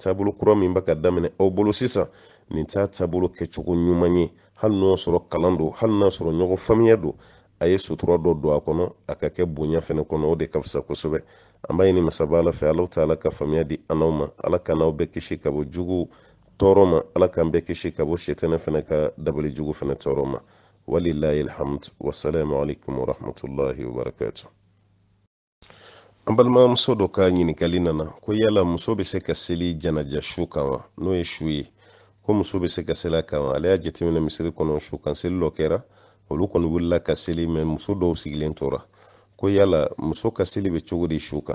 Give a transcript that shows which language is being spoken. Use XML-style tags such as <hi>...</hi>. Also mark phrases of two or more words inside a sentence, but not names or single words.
<bm>taabolo kura min bɛ ka daminɛ aw bolo sisan nin t'a taabolo kɛcogo ɲuman ye hali n'o sɔrɔ kalan don hali n'a sɔrɔ ɲɔgɔn faamuya don a ye sutura dɔ don a kɔnɔ a ka kɛ bonya fɛnɛ kɔnɔ o de ka fisa kosɛbɛ an b'a ɲini masaba ala fɛ ala ta'ala ka faamuya di an n'aw ma ala ka n'aw bɛɛ kisi ka bɔ jugu tɔɔrɔ ma ala k'an bɛɛ kisi ka bɔ shetɛnɛ fɛnɛ ka dabali jugu fɛnɛ tɔɔrɔ ma</bm> <ar>والله الحمد والسلام عليكم ورحمة الله وبركاته</ar> <bm>an balimamuso dɔ ka ɲininkali nana ko yala muso bɛ se ka seli janaja su kan wa n'o ye su ye ko muso bɛ se ka seli a kan wa ale y'a jateminɛ misiri kɔnɔ su kan seli dɔ kɛra olu kɔni wulila ka seli mɛ muso dɔw sigilen tora ko yala muso ka seli bɛ cogo di su kan.</bm>